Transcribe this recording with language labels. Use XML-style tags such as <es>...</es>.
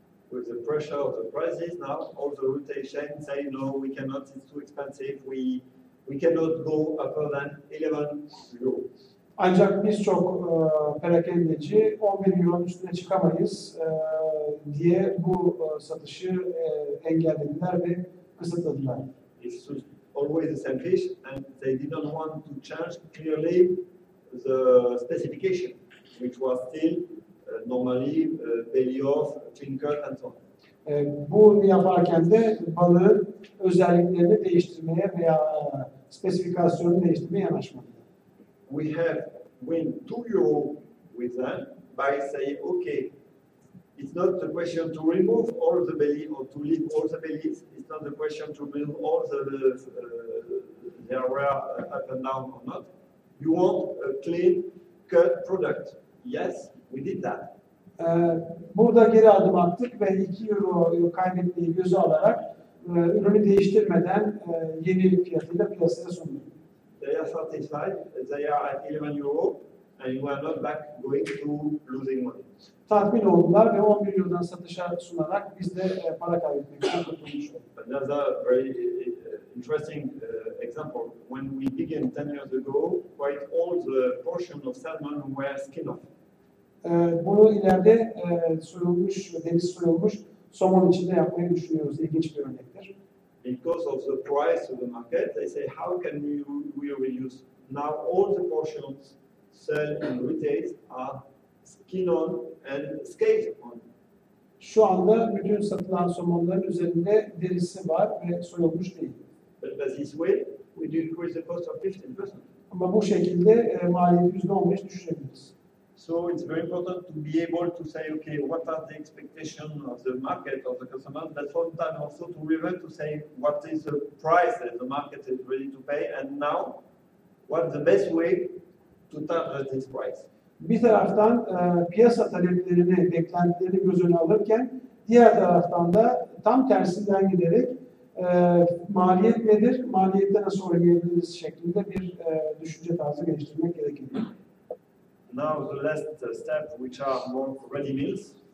<en>With the pressure of the prices now, all the retail chains say no, we cannot, it's too expensive, we cannot go upper than 11 euro.</en> <tr>Ancak birçok perakendeci 11 euronun üstüne çıkamayız diye bu satışı engellediler ve kısıtladılar.</tr> <en>It's always the same fish, and they didn't want to change clearly the specification, which was still normally belly off, clean cut, and so on.</en> <tr>Bunu yaparken de balığın özelliklerini değiştirmeye veya spesifikasyonunu değiştirmeye yanaşmadılar.</tr> <en>We have win 2 euro with them by saying, okay, it's not the question to remove all the belly or to leave all the bellies. It's not the question to remove all the area up and down or not. You want a clean cut product. Yes, we did that.</en> <tr>Burada geri adım attık ve 2 euro kaybetmeyi göze alarak ürünü değiştirmeden yeni fiyatıyla piyasaya sunduk.</tr> <en>They are satisfied. They are at 11 euro, and we are not back going to losing money.</en> <tr>Tatmin oldular ve 11 eurodan satışa sunarak biz de para kaybetmekten kurtulmuş olduk.</tr> <en>Another very interesting example. When we began 10 years ago, quite all the portion of salmon were skin off.</en> <tr>Bunu ileride soyulmuş, deniz soyulmuş somon içinde yapmayı düşünüyoruz. İlginç bir örnektir.</tr> <en>Because of the price of the market, they say, how can we reuse? Now all the portions sold in retail are skin on and scales on.</en> <tr>Şu anda bütün satılan somonların üzerinde derisi var ve soyulmuş değil.</tr> <en>But by this way, we decrease the cost of 15%.</en> <tr>Ama bu şekilde maliyeti %15 düşürebiliriz.</tr> <en>So it's very important to be able to say, okay, what are the expectations of the market, of the customers, but sometimes also to revert to say what is the price that the market is ready to pay, and now what's the best way to target this price.</en> <tr>Bir taraftan piyasa taleplerini, beklentilerini göz önüne alırken diğer taraftan da tam tersinden giderek maliyet nedir, maliyetten nasıl oynayabiliriz şeklinde bir düşünce tarzı geliştirmek gerekiyor.</tr> <en>Now the last step, which are more ready meals.</en>